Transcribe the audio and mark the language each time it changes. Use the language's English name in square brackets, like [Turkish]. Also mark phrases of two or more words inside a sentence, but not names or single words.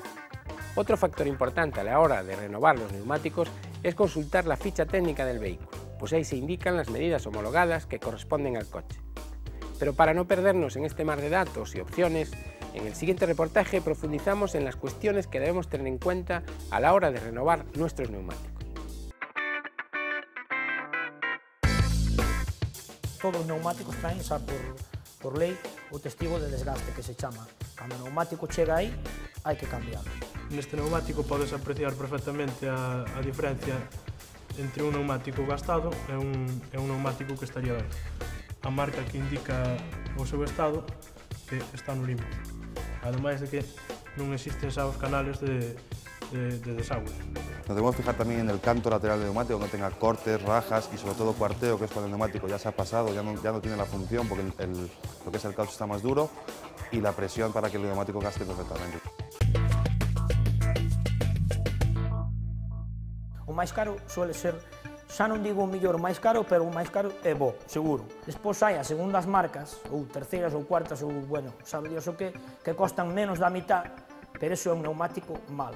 [Spanish] Otro factor importante a la hora de renovar los neumáticos es consultar la ficha técnica del vehículo, pues ahí se indican las medidas homologadas que corresponden al coche. Pero para no perdernos en este mar de datos y opciones, en el siguiente reportaje profundizamos en las cuestiones que debemos tener en cuenta a la hora de renovar nuestros neumáticos. [Galician] Todos os neumáticos traen xa por lei o testigo de desgaste que se chama. Cando o neumático chega aí, hai que cambiarlo. Neste neumático podes apreciar perfectamente a diferencia entre un neumático gastado e un neumático que estaría ben. A marca que indica o seu estado que está no limpo. Ademais de que non existen xa os canales de desagüe. [Spanish] Nos debemos fijar también en el canto lateral del neumático, que tenga cortes, rajas y sobre todo cuarteo, que es cuando el neumático ya se ha pasado, ya no tiene la función porque lo que es el caucho está más duro, y la presión para que el neumático gaste perfectamente. [Galician] O máis caro suele ser, xa non digo o mellor máis caro, pero o máis caro é bo, seguro. Despois hai as segundas marcas, ou terceiras ou cuartas, ou, bueno, [Spanish] sabe Dios [Galician] o que costan menos da mitad, pero iso é un neumático malo.